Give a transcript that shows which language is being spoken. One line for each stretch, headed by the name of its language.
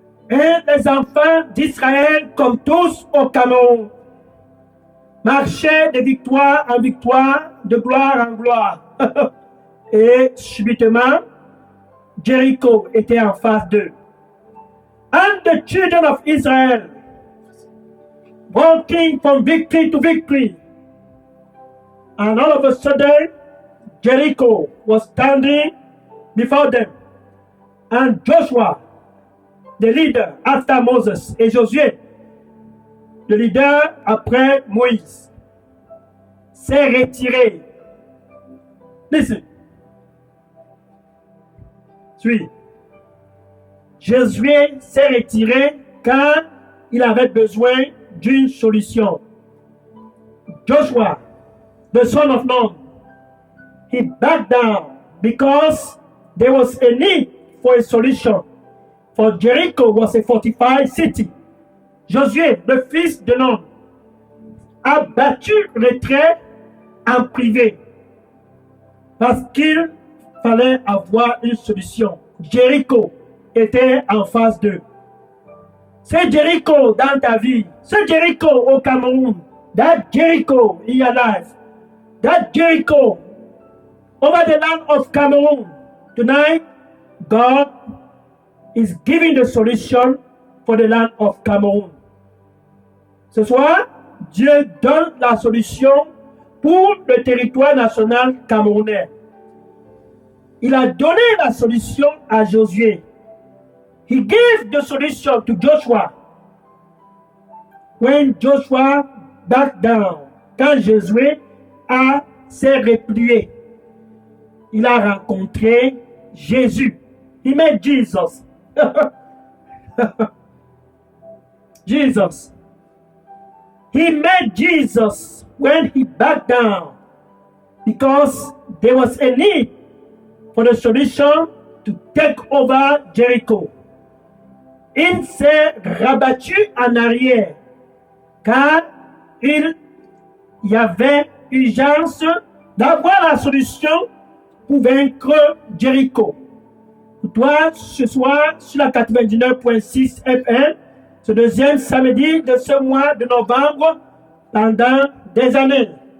French: Et les enfants d'Israël, comme tous au Cameroun, marchaient de victoire en victoire, de gloire en gloire. Et subitement, Jéricho était en face d'eux.
English: And the children of Israel, walking from victory to victory, and all of a sudden, Jericho was standing before them. And Joshua, the leader after Moses,
French: et Josué, le leader après Moïse, s'est retiré.
English: Listen.
French: Suis. Josué s'est retiré quand il avait besoin d'une solution.
English: Joshua, the son of Nun, he backed down because there was a need for a solution. For Jericho was a fortified city.
French: Josué, le fils de Nun, a battu retrait en privé parce qu'il fallait avoir une solution. Jericho était en face d'eux. C'est Jericho dans ta vie. C'est Jericho au Cameroun.
English: That Jericho in your life. That Jericho over the land of Cameroon. Tonight, God is giving the solution for the land of Cameroon.
French: Ce soir, Dieu donne la solution pour le territoire national camerounais. Il a donné la solution à Josué.
English: He gave the solution to Joshua. When Joshua backed down,
French: quand Josué s'est replié, il a rencontré Jésus.
English: He met Jesus. Jesus. He met Jesus when he backed down because there was a need for the solution to take over Jericho.
French: Il s'est rabattu en arrière car il y avait urgence d'avoir la solution pour vaincre Jericho. Toi, ce soir, sur la 99.6 FM, ce deuxième samedi de ce mois de novembre, pendant des années.